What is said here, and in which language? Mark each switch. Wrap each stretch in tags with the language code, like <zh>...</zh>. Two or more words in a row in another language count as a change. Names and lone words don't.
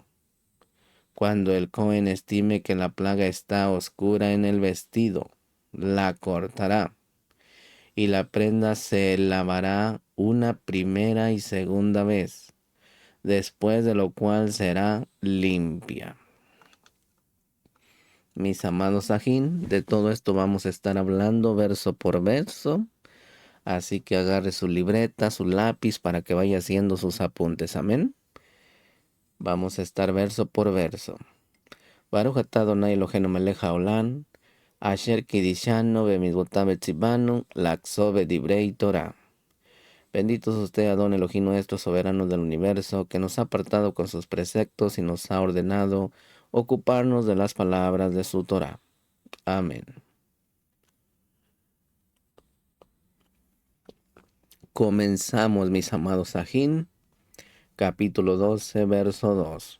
<es>Cuando el Cohen estime que la plaga está oscura en el vestido, la cortará, y la prenda se lavará una primera y segunda vez, después de lo cual será limpia. Mis amados ajín, de todo esto vamos a estar hablando verso por verso, así que agarre su libreta, su lápiz para que vaya haciendo sus apuntes, amén. Vamos a estar verso por verso.</es> <he>ברוך אתה אדני אלהינו מלך העולם, אשר קדשנו במצותיו וצונו, לעסוק בדברי תורה.</he> <es>Bendito es usted, Adón Elohim nuestro, soberano del universo, que nos ha apartado con sus preceptos y nos ha ordenado ocuparnos de las palabras de su Torah. Amén. Comenzamos, mis amados ajín, capítulo 12, verso 2.</es>